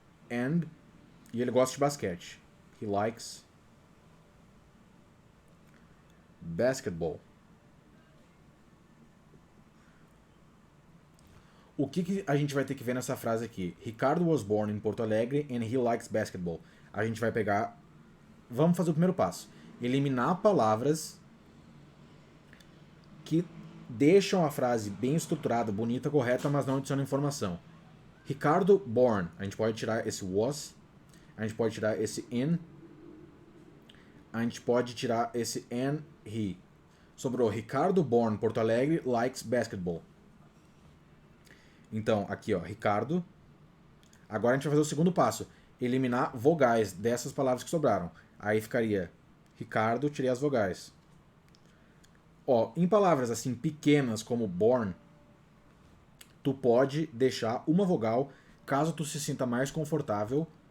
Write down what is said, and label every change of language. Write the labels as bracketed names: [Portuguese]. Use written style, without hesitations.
[Portuguese] And. E ele gosta de basquete. [English] He likes basketball. [Portuguese] O que a gente vai ter que ver nessa frase aqui? [English] Ricardo was born in Porto Alegre and he likes basketball. [Portuguese] A gente vai pegar... Vamos fazer o primeiro passo. Eliminar palavras que deixam a frase bem estruturada, bonita, correta, mas não adicionam informação. Ricardo born. A gente pode tirar esse was. A gente pode tirar esse in. A gente pode tirar esse and he. Sobrou Ricardo [English] born Porto Alegre likes basketball. [Portuguese] Então, aqui ó, Ricardo. Agora a gente vai fazer o segundo passo. Eliminar vogais dessas palavras que sobraram. Aí ficaria Ricardo, tirei as vogais. Ó, em palavras assim pequenas como born, tu pode deixar uma vogal caso tu se sinta mais confortável.